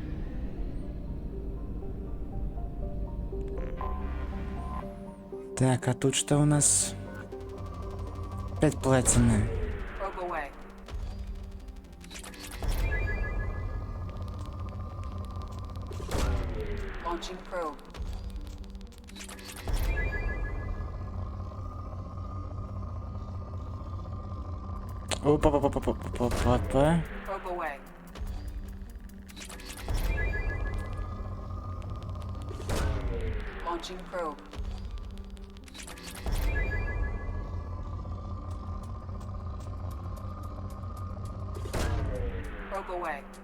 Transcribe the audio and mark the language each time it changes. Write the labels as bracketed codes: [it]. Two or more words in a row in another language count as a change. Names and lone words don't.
[ru] Так, а тут что у нас? Опять платина. [en] Probe away. Launching probe. Опа-па-па-па-па-па-па. Probe away. Launching probe. Probe away.